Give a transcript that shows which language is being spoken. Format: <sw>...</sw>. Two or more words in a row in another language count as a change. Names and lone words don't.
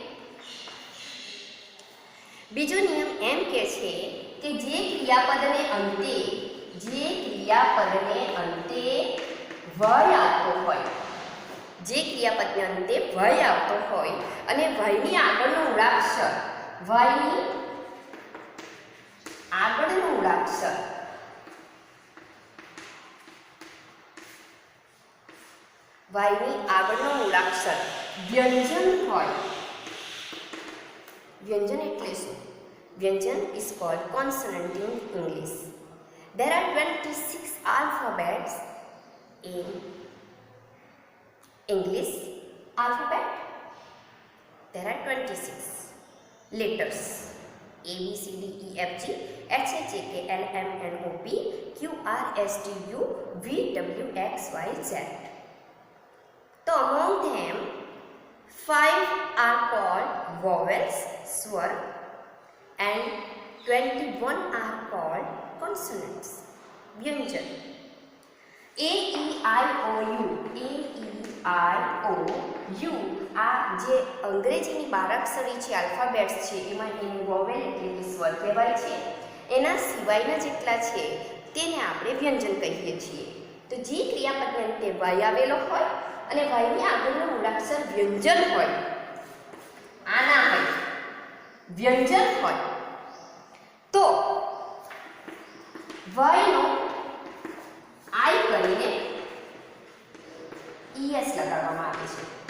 <gu>બીજો નિયમ એમ કહે છે કે જે ક્રિયાપદને અંતે વય આવતો હોય, જે ક્રિયાપદને અંતે વય આવતો હોય અને વયની આગળનો મૂળાક્ષર, વયની આગળનો મૂળાક્ષર વ્યંજન હોય. વ્યંજન એટલે શું? વ્યંજન</gu> <en>is called consonant in English. There are 26 alphabets in English alphabet. There are 26 letters: A, B, C, D, E, F, G, H, I, J, K, L, M, N, O, P, Q, R, S, T, U, V, W, X, Y, Z. So among them, 5 are called vowels, swar, and 21 are called consonants,</en> <gu>વ્યંજન. A, E, I, O, U, A, E, I, O, U આ જે અંગ્રેજીની બારાક્ષરી છે, આલ્ફાબેટ્સ છે, એમાં એનું વોવેલ એટલે કે સ્વર કહેવાય છે. એના સિવાયના જેટલા છે તેને આપણે વ્યંજન કહીએ છીએ. તો જે ક્રિયાપદને અંતે વાય આવેલો હોય અને વાયની આગળનો મૂળાક્ષર વ્યંજન હોય, આ ના હોય, વ્યંજન હોય, તો વાયનો આઈ કરીને ઈએસ લગાડવામાં આવે છે.</gu>